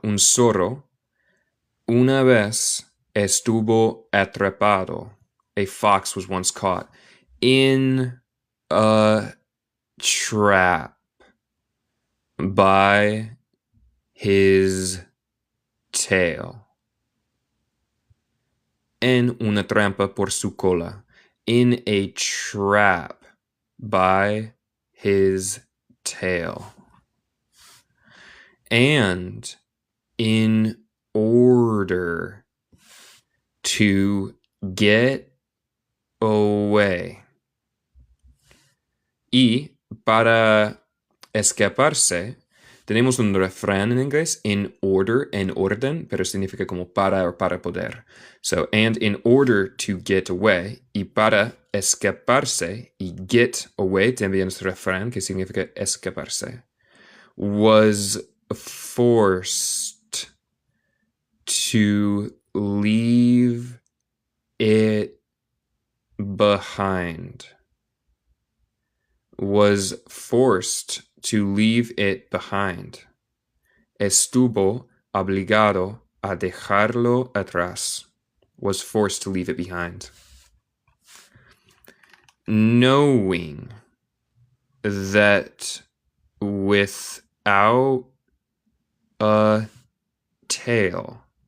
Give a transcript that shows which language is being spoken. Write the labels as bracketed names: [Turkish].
[Spanish] Un zorro una vez estuvo atrapado. [English] A fox was once caught in a trap by his tail. [Spanish] En una trampa por su cola. [English] In a trap by his tail. And in order to get away. [Spanish] Y para escaparse, tenemos un refrán en inglés, [English] in order, [Spanish] en orden, pero significa como para o para poder. [English] So, and in order to get away, [Spanish] y para escaparse, [English] y get away [Spanish] también es refrán que significa escaparse, [English] was forced to leave it behind. Was forced to leave it behind. [Spanish] Estuvo obligado a dejarlo atrás. [English] Was forced to leave it behind. Knowing that without a tail.